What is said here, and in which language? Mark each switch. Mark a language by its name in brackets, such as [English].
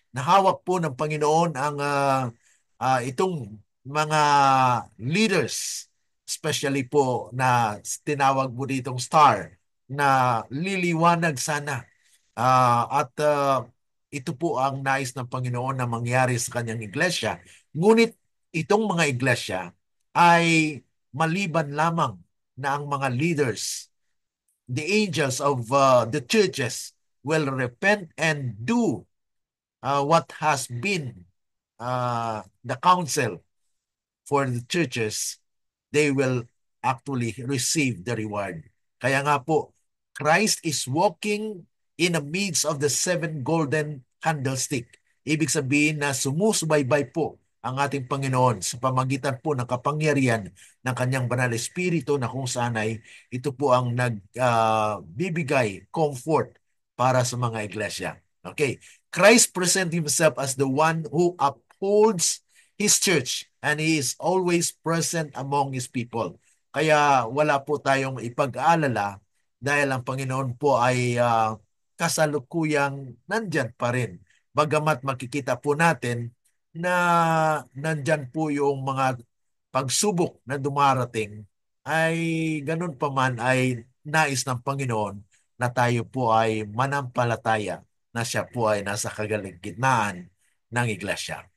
[Filipino] Nahawak po ng Panginoon ang itong mga leaders, especially po na tinawag mo ditong star, na liliwanag sana. At ito po ang nais ng Panginoon na mangyari sa kanyang iglesia. Ngunit itong mga iglesia ay maliban lamang na ang mga leaders, [English] the angels of the churches, will repent and do what has been the counsel for the churches, they will actually receive the reward. [Filipino] Kaya nga po, [English] Christ is walking in the midst of the seven golden candlestick. [Filipino] Ibig sabihin na sumusubaybay po ang ating Panginoon sa pamagitan po ng kapangyarihan ng kanyang banal espiritu na kung saan ay ito po ang nagbibigay comfort para sa mga iglesia. [English] Okay. Christ present himself as the one who upholds his church and he is always present among his people. [Filipino] Kaya wala po tayong ipag-aalala dahil ang Panginoon po ay kasalukuyang nandyan pa rin. Bagamat makikita po natin na nandyan po yung mga pagsubok na dumarating, ay ganun pa man ay nais ng Panginoon na tayo po ay manampalataya na siya po ay nasa kagaligitnaan ng iglesia.